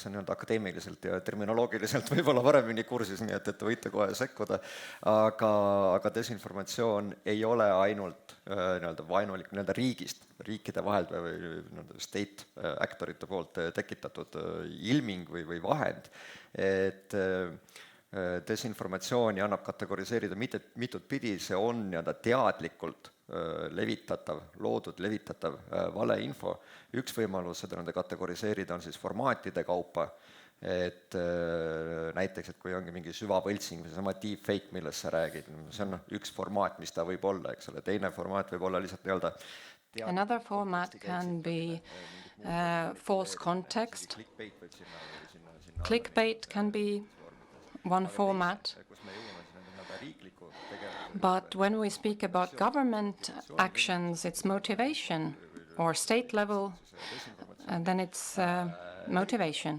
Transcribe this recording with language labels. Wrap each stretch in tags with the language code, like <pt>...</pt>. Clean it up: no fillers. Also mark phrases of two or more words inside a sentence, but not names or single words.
<et>on akadeemiliselt ja terminoloogiliselt võib-olla varemini kursis, nii et võite kohe sekkuda, aga desinformatsioon ei ole ainult vaenulik riigist, riikide vahelt või</et> <en>state actorite</en> <et>poolt tekitatud ilming või vahend, et desinformatsiooni annab kategoriseerida mitut pidi, see on teadlikult loodud levitatav valeinfo. Üks võimalus seda kategoriseerida on siis formaatide kaupa, et näiteks, et kui ongi mingi süvavõltsing või sama deepfake, millest sa räägid, see on üks formaat, mis ta võib olla, eks ole, teine formaat võib olla lihtsalt</et> <en>Another format can be false context. Clickbait can be one format. But when we speak about government actions, it's motivation, or state level, and then it's motivation.</en>